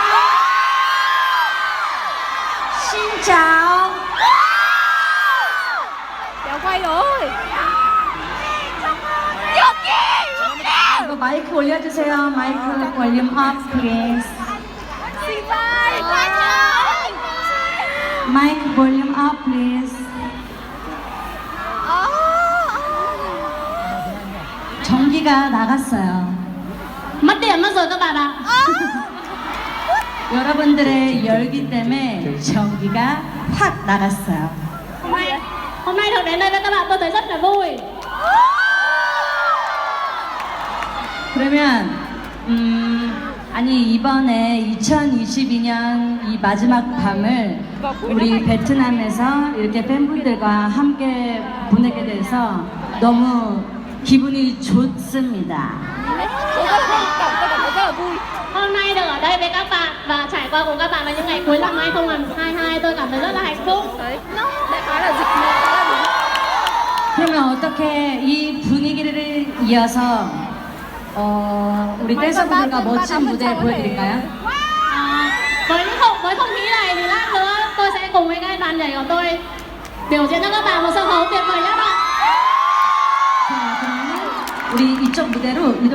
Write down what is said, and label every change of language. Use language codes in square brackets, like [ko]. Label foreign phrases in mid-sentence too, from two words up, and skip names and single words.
[ko] 신짜오. 이거 마이크 올려주세요. [en] mic volume up, please. mic volume up, please. [ko] 전기가 나갔어요. [vi] mất điện mất rồi các bạn ạ. [ko] 여러분들의 열기 때문에 전기가 확 나갔어요. [vi] Hôm nay được đến đây với các bạn tôi thấy rất là vui. [ko] 그러면 아니 이번에 2022년 이 마지막 밤을 우리 베트남에서 이렇게 팬분들과 함께 보내게 돼서 너무 기분이 좋습니다. [vi] Hôm nay được ở đây với các bạn và trải qua cùng các bạn vào những ngày cuối năm 2022 tôi cảm thấy rất là hạnh phúc. [ko] 그러면 어떻게 이 분위기를 이어서 우리 댄서분들과 멋진 무대 보여드릴까요? [vi] Với không khí này thì lát nữa tôi sẽ cùng với các đoàn nhảy của tôi biểu diễn cho các bạn một sân khấu tuyệt vời nhất ạ. [ko] 자, 그러면 우리 이쪽 무대로 이동.